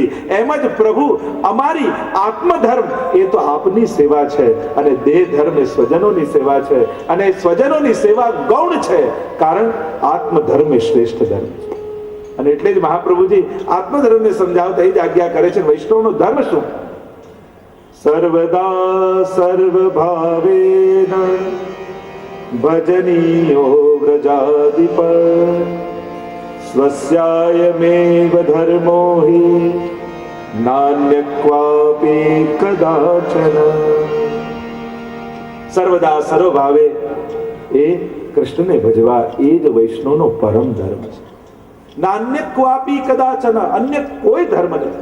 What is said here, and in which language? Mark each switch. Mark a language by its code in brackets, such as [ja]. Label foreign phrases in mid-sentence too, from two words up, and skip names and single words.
[gu] એમ જ પ્રભુ અમારી આત્મધર્મ એ તો આપની સેવા છે અને દેહ ધર્મ એ સ્વજનોની સેવા છે અને સ્વજનોની સેવા ગૌણ છે, કારણ આત્મધર્મ એ શ્રેષ્ઠ ધર્મ છે. અને એટલે જ મહાપ્રભુજી આત્મધર્મને સમજાવતા એ જ આજ્ઞા કરે છે. વૈષ્ણવનો ધર્મ શું? [sa] સર્વદા સર્વભાવેન ભજનીયો વ્રજાધિપ સ્વસ્યાયમેવ ધર્મો હિ નાન્ય ક્વાપી કદાચન. [gu] સર્વદા સર્વભાવે એ કૃષ્ણને ભજવા એ જ વૈષ્ણવનો પરમ ધર્મ છે. [sa] નાન્ય ક્વાપી કદાચન, [gu] અન્ય કોઈ ધર્મ નથી.